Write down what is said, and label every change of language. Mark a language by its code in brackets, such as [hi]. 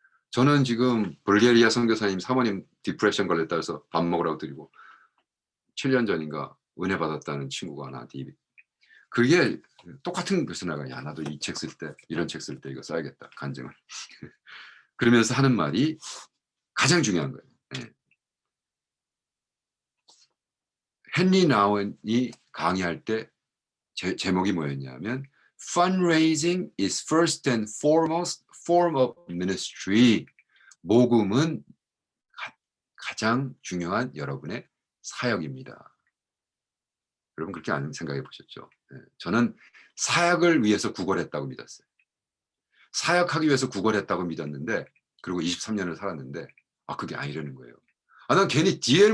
[ko] 저는 지금 불가리아 선교사님 사모님 디프레션 걸렸다 해서 밥 먹으라고 드리고 7년 전인가 은혜 받았다는 친구가 하나, 그게 똑같은 교수 나가, 야, 나도 이 책 쓸 때, 이런 책 쓸 때 이거 써야겠다, 간증을. 그러면서 하는 말이 가장 중요한 거예요. 네. 헨리 나운이 강의할 때 제목이 뭐였냐면 [en] Fundraising is first and foremost form of ministry. [ko] 모금은 가장 중요한 여러분의 사역입니다. 여러분 그렇게 안 생각해 보셨죠? 네. 저는 사역을 위해서 구걸했다고 믿었어요. 사역하기 위해서 구걸했다고 믿었는데, 그리고 23년을 살았는데, 그게 아니라는 거예요. 난 괜히 D.L.